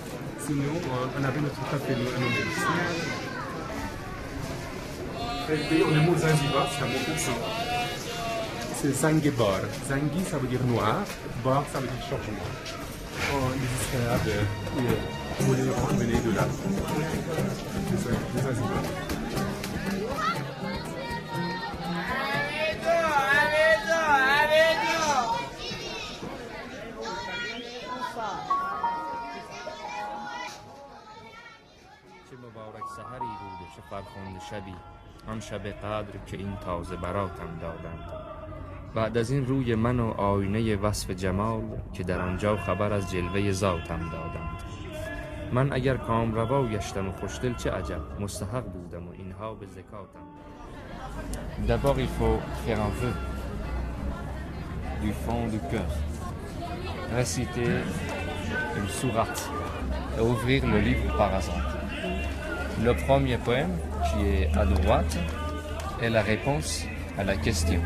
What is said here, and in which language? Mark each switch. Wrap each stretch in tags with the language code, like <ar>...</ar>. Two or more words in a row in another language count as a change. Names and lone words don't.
<fr>Sinon, on avait notre café nous-mêmes ici. Le mot Zanzibar, c'est un mot persan. C'est Zangebar. Zangi, ça veut dire noir, bar, ça veut dire changement. Les Arabes, tous les gens venaient de là. C'est Zanzibar.</fr> <fa>چه مبارک سحری بود و چه فرخنده شبی آن شب قدر که این تازه براتم دادند بعد از این روی من و آینه وصف جمال که در آنجا خبر از جلوه ذاتم دادند من اگر کامروا گشتم و خوشدل چه عجب مستحق بودم و اینها به زکاتم</fa> <fr>D'abord il faut faire un vœu du fond du cœur réciter une sourate et ouvrir le livre par hasard. Le premier poème, qui est à droite, est la réponse à la question.</fr>